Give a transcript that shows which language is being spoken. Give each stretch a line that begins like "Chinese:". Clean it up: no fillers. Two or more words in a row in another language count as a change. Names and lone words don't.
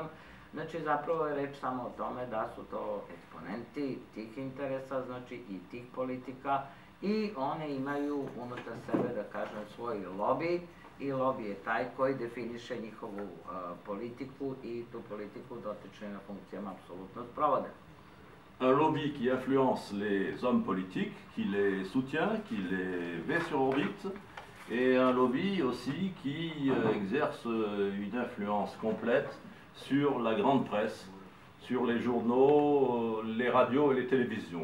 Serbian: Znači, zapravo je reč samo o tome da su to eksponenti tih interesa, znači i tih politika, i one imaju unutar sebe, da kažem, svoj lobby, i lobby je taj koji definiše njihovu politiku i tu politiku dotične na funkcijama apsolutno sprovode.
French: Un lobby qui influence les hommes politiques, qui les soutient, qui les met sur orbite, et un lobby aussi qui exerce une influence complète sur la grande presse, sur les journaux, les radios et les télévisions.